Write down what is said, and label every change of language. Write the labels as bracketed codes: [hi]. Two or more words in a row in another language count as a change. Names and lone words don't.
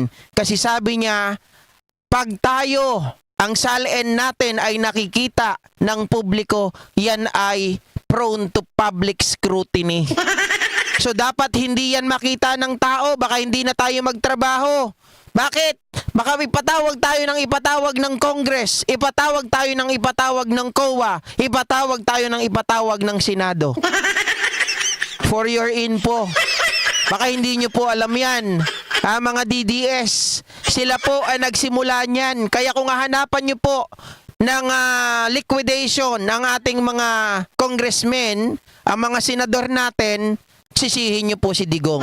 [tl] Kasi sabi niya, pag tayo, ang salin natin ay nakikita ng publiko, yan ay [en] prone to public scrutiny. [tl] So dapat hindi yan makita ng tao, baka hindi na tayo magtrabaho. Bakit? Baka ipatawag tayo ng Congress, ipatawag tayo ng COA, ipatawag tayo ng Senado. [en] For your info. [tl] Baka hindi nyo po alam yan. Mga DDS, sila po ay nagsimula niyan. Kaya kung hahanapan nyo po ng liquidation ng ating mga congressmen, ang mga senador natin, sisihin nyo po si Digong.